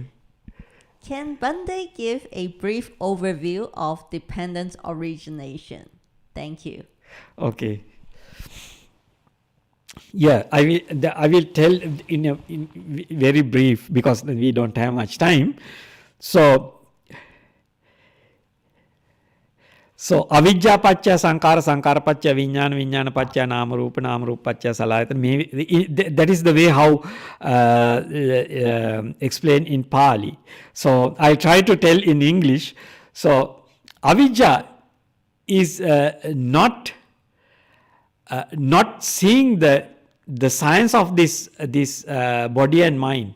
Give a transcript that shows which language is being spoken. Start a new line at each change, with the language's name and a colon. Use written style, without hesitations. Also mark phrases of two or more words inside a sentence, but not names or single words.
English: Can Bhante give a brief overview of dependent origination? Thank you. Okay. Yeah, I will tell in very brief, because we don't have much time.
Pali: So avijja pacca sankara, sankara pacca vijnana, vijnana pacca nama rupa, nama rupa pacca salayatana.
English: That is the way how explained in Pali. So I try to tell in English. So avijja is not seeing the science of this body and mind.